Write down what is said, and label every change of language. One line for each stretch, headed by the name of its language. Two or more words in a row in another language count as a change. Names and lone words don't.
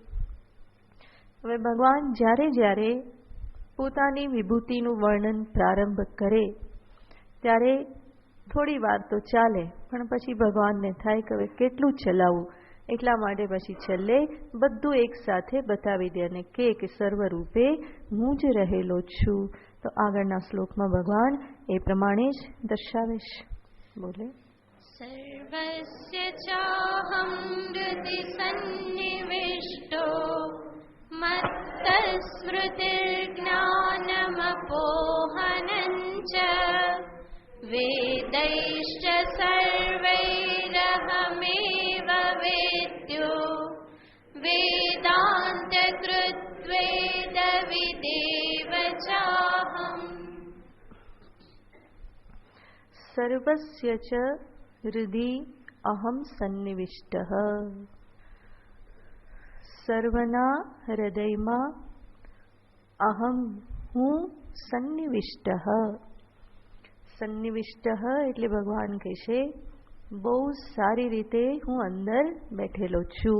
Gujarati: હવે ભગવાન જ્યારે પોતાની વિભૂતિનું વર્ણન પ્રારંભ કરે ત્યારે થોડી વાર તો ચાલે, પણ પછી ભગવાનને થાય કે હવે કેટલું ચલાવવું, એટલા માટે પછી છેલ્લે બધું એક સાથે બતાવી દે અને કે સર્વરૂપે હું જ રહેલો છું. તો આગળના શ્લોકમાં ભગવાન એ પ્રમાણે જ દર્શાવે છે. બોલે
Sanskrit: સર્વસ્ય ચાહં હૃદિ સન્નિવિષ્ટો स्मृतिर्ज्ञानमपोहनं च वेदैश्च सर्वैरहमेव वेद्यो वेदान्तकृद्वेदविदेव चाहम्। सर्वस्य च हृदि अहम सन्निविष्टः।
Gujarati: સર્વના હૃદયમાં અહમ હું સન્નિવિષ્ટ. સન્નિવિષ્ટ એટલે ભગવાન કહેશે બહુ સારી રીતે હું અંદર બેઠેલો છું.